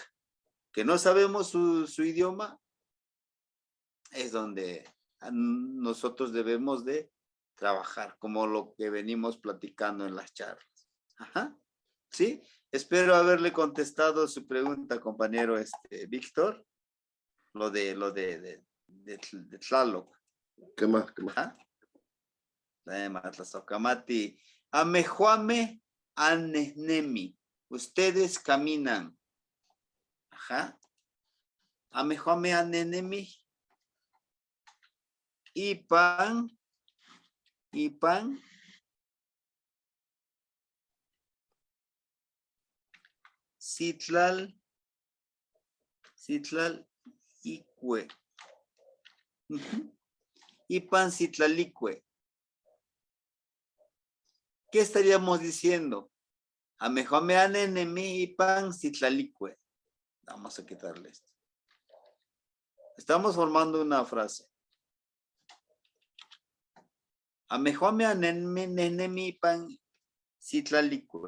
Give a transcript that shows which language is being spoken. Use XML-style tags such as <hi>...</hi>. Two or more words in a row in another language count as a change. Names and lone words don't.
<es>Que no sabemos su idioma, es donde nosotros debemos de trabajar, como lo que venimos platicando en las charlas. Ajá. ¿Sí? Espero haberle contestado su pregunta, compañero Víctor. Lo de Tlaloc. ¿Qué más?</es> <nah>Matlasocamati. Amejuame anesnemi.</nah> <es>Ustedes caminan. Ajá.</es> <nah>Amejuame anesnemi. Ipan. Citlal Icue. Ipan Citlalicue.</nah> <es>¿Qué estaríamos diciendo?</es> <nah>Amejomeane enemi Ipan Citlalicue.</nah> <es>Vamos a quitarle esto. Estamos formando una frase.</es> <nah>Amejomeane enemi Ipan Citlalicue.</nah>